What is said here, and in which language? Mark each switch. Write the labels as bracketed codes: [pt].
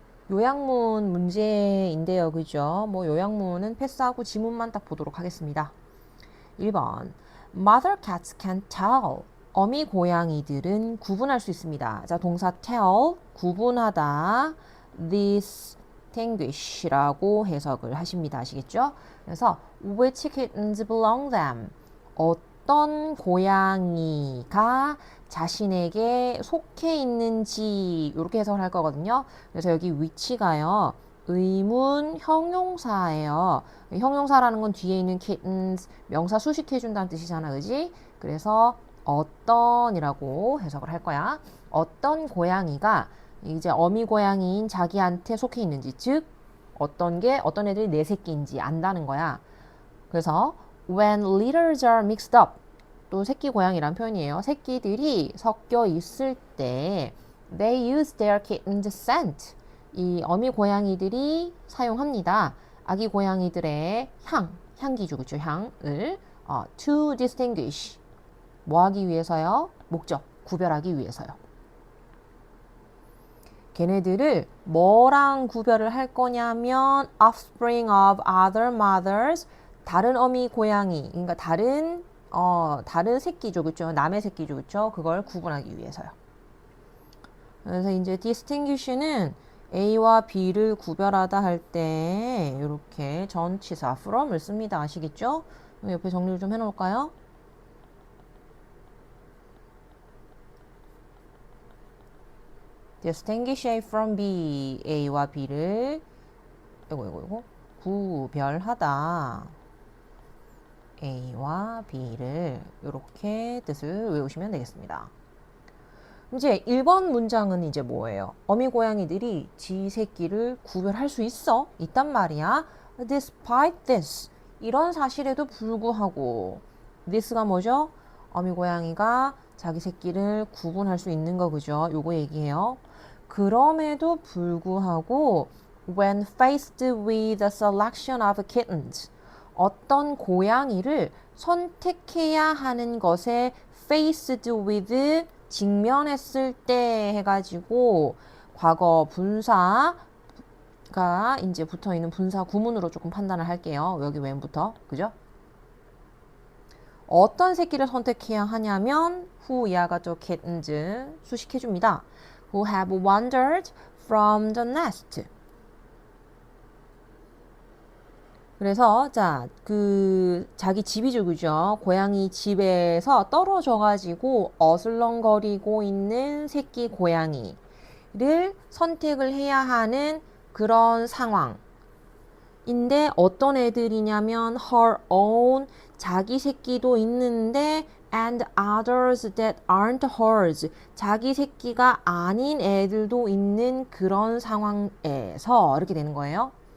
[ko] 요약문 문제인데요, 그죠? 요약문은 패스하고 지문만 딱 보도록 하겠습니다. 1번 [en] Mother cats can tell [ko] 어미 고양이들은 구분할 수 있습니다. 자, 동사 tell, 구분하다, distinguish라고 해석을 하십니다. 아시겠죠? 그래서 [en] which kittens belong them? [ko] 어떤 고양이가 자신에게 속해 있는지 이렇게 해석을 할 거거든요. 그래서 여기 which가요. 의문 형용사예요. 형용사라는 건 뒤에 있는 kittens 명사 수식해준다는 뜻이잖아, 그지? 그래서 어떤이라고 해석을 할 거야. 어떤 고양이가 이제 어미 고양이인 자기한테 속해 있는지, 즉 어떤 애들이 내 새끼인지 안다는 거야. 그래서 [en] when litters are mixed up, [ko] 또 새끼 고양이란 표현이에요. 새끼들이 섞여 있을 때 [en] they use their kitten's scent. [ko] 이 어미 고양이들이 사용합니다. 아기 고양이들의 향기죠, 그렇죠? 향을 [en] to distinguish. [ko] 뭐 하기 위해서요? 목적, 구별하기 위해서요. 걔네들을 뭐랑 구별을 할 거냐면 [en] offspring of other mothers, [ko] 다른 어미 고양이, 그러니까 다른 새끼죠, 그렇죠? 남의 새끼죠, 그렇죠? 그걸 구분하기 위해서요. 그래서 이제 distinguish는 A와 B를 구별하다 할 때 이렇게 전치사 from을 씁니다. 아시겠죠? 옆에 정리를 좀 해놓을까요? [en] distinguish A from B, [ko] A와 B를 구별하다. A와 B를 이렇게 뜻을 외우시면 되겠습니다. 이제 1번 문장은 이제 뭐예요? 어미 고양이들이 지 새끼를 구별할 수 있단 말이야. [en] Despite this, [ko] 이런 사실에도 불구하고 this가 뭐죠? 어미 고양이가 자기 새끼를 구분할 수 있는 거 그죠? 요거 얘기해요. 그럼에도 불구하고 [en] when faced with a selection of kittens [ko] 어떤 고양이를 선택해야 하는 것에 [en] faced with [ko] 직면했을 때 해가지고 과거 분사가 이제 붙어 있는 분사 구문으로 조금 판단을 할게요. 여기 when부터 그죠? 어떤 새끼를 선택해야 하냐면 who 이하가죠 kittens 수식해 줍니다. [en] who have wandered from the nest. [ko] 그래서 자, 그 자기 집이죠, 그죠? 고양이 집에서 떨어져 가지고 어슬렁거리고 있는 새끼 고양이를 선택을 해야 하는 그런 상황인데 어떤 애들이냐면 [en] her own [ko] 자기 새끼도 있는데 [en] and others that aren't hers [ko] 자기 새끼가 아닌 애들도 있는 그런 상황에서 이렇게 되는 거예요.